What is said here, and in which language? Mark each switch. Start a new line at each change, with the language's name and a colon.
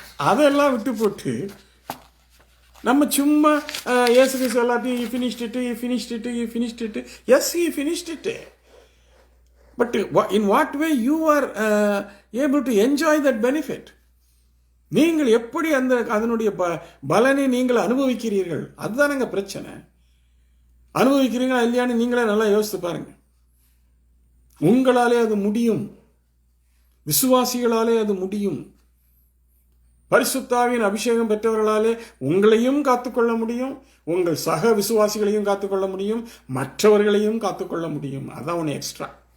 Tamil: அதெல்லாம் விட்டு போட்டு நம்ம சும்மா இயேசு கிறிஸ்து எல்லாத்தையும்
English: he finished it. Yes, he finished it. But in what way you are able to enjoy that benefit?
Tamil: நீங்கள் எப்படி அதனுடைய பலனை நீங்கள் அனுபவிக்கிறீர்கள்? அதுதானங்க பிரச்சனை. அனுபவிக்கிறீங்களா இல்லையான்னு நீங்களே நல்லா யோசித்து பாருங்க. உங்களாலே அது முடியும். விசுவாசிகளாலே அது முடியும். பரிசுத்த ஆவியின் அபிஷேகம் பெற்றவர்களாலே உங்களையும் காத்துக்கொள்ள முடியும், உங்கள் சக விசுவாசிகளையும் காத்துக்கொள்ள முடியும், மற்றவர்களையும் காத்துக்கொள்ள முடியும். அதான் ஒன்று எக்ஸ்ட்ரா.